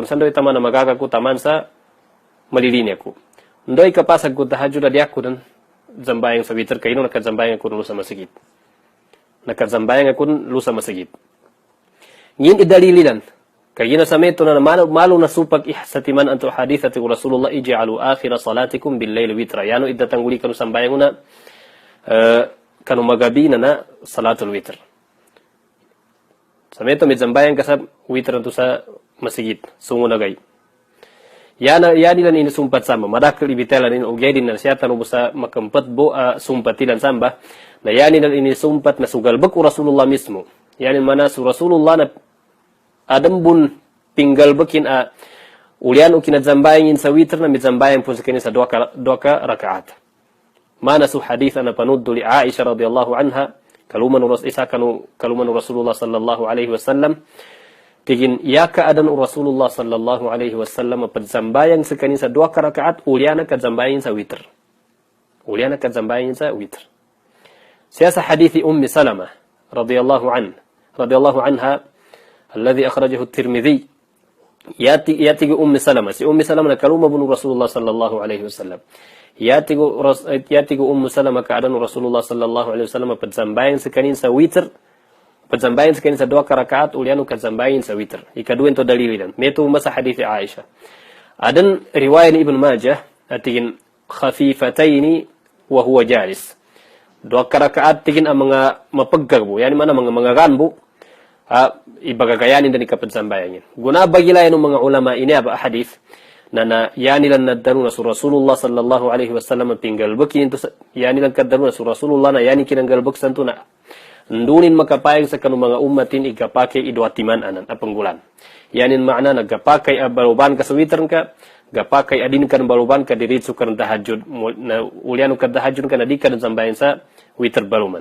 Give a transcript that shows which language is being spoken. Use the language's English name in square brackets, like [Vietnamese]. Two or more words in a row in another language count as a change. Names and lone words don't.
[Maguindanaon] Sandoy taman na magaga ko taman sa malilinya ko. Ndoy kapasag ko dahajud na di ako dan zambayang sa witr kayo nakazambayang ako sa masagit. Nakazambayang ako sa masagit. Ngin idalililan. Kayo na sa meto na malo na supag ihsatiman anto hadith at Rasulullah [Arabic] ij'alu akhira salatikum bil-layl witra. [Maguindanaon] Yano idatangguli kanu sambayang una kanu magabi na [Arabic] salatul witr. [Maguindanaon] Sa meto may zambayang ka sa witr to sa masigit, sungo na gay. Yan ilan inusumpat samba, madakil ibitelan in ugyay din na siya tanubo sa makampat bo sumpatilan samba, na yan ilan inisumpat na sugalbak o Rasulullah mismo. Yan mana su Rasulullah na adambun pinggalbakin ulian o kinadzambayangin sa witr na may zambayang po sa kanya sa dua ka rakaat. Mana su hadith na panuddo li Aisha [Arabic] radiyallahu anha, [Maguindanaon] Kaluman Rasulullah [Arabic] sallallahu alaihi wasallam [Maguindanaon] tigin ya keadaan Rasulullah [Arabic] sallallahu alaihi wasallam [Maguindanaon] padzambayang sekani sa 2 rakaat uliana kadzambayang sa witr. Uliana kadzambayang sa witr. Siasa hadithi Ummi Salamah [Arabic] radhiyallahu anha alladhi akhrajahu at-Tirmidzi [Maguindanaon] yati Ummi Salamah si Ummi Salamah kaluma bunu Rasulullah [Arabic] sallallahu alaihi wasallam [Maguindanaon] yati Ummu Salamah keadaan Rasulullah [Arabic] sallallahu alaihi wasallam [Maguindanaon] padzambayang sekani sa witr. Padzambayan sekali sa 2 rakaat ulianu kadzambayan sa witr. Ikadua ito dalilidan. Metu masa hadithi Aisyah. Adan riwayat Ibn Majah atigin [Arabic] khafifataini wa huwa jalis. [Maguindanaon] 2 rakaat tigin ang mga mapaggarbo. Yani mana mga ganbo. Ibagagayanin din ikapadzambayan yan. Guna bagilayan ng mga ulama ini aba hadith na yanilan naddaru na su Rasulullah [Arabic] sallallahu alaihi wasallam [Maguindanaon] tinggalbuk yanilan kaddaru na su Rasulullah na yani kinanggalbuk santo na ndunin makapayag sa kanong mga ummatin igapake idwatiman anan apanggulan. Yanin makna nagapakay baluban ka sa witr ka, gapakay adin kan baluban ka diritsu kan tahajjud na ulianu ka tahajjud ka na di ka sambayan sa witr baluman.